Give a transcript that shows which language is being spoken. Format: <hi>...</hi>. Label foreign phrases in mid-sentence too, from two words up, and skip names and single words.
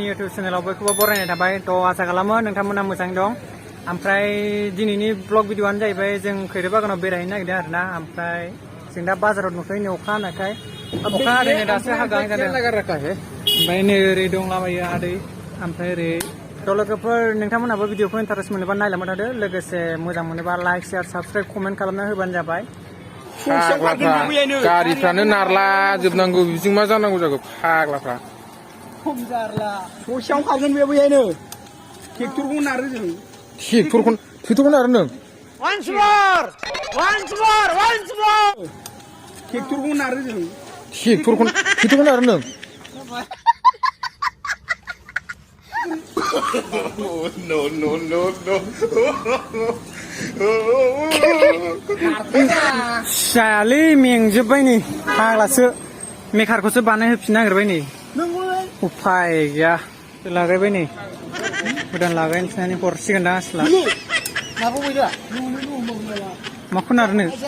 <brx>इउटुब चेनेलाव बयखौबो बरायनाय थाबाय थ' आसा खालामो नोंथांमोना मोजाङै दं ओमफ्राय दिनैनि ब्लग भिडिअ'आनो जाहैबाय जों खैरो बागानाव बेरायहैनो नागिरदों आरोना ओमफ्राय जों दा बाजाराव नुथ'यो नै अखा हानायखाय अखा हादैनो दासो हागाहां जादों ओमफ्राय नै ओरै दंलाबायो आदै ओमफ्राय ओरै थ' लोगोफोर नोंथांमोनहाबो भिडिअ'खौ इन्टारेस्ट मोनोबा नायलांबाय थादो लोगोसे मोजां मोनोबा</brx> <en>like share subscribe comment</en> <brx>खालामना होबानो जाबाय गारिफ्रानो नारला जोबनांगौ बिजों मा जानांगौ जागौ फाग्लाफ्रा खम जारला ससेयाव खागोन बे बैहायनो ट्रेक्टरखौ नारो जों ट्रेक्टरखौ नारो नों</brx> <en>once more</en> <brx>ट्रेक्टरखौ नारो जों ट्रेक्टरखौ नारो नों</brx> <en>No, no, no, no.</en> <brx>जायालै मेंजोब्बाय नै फाग्लासो मेकारखौसो बानायहोफिननो नागिरबाय नै उफाय गैया लागायबाय नै गोदान लागायनोसै हरसिगोन दा आसला माखौ नारनो</brx>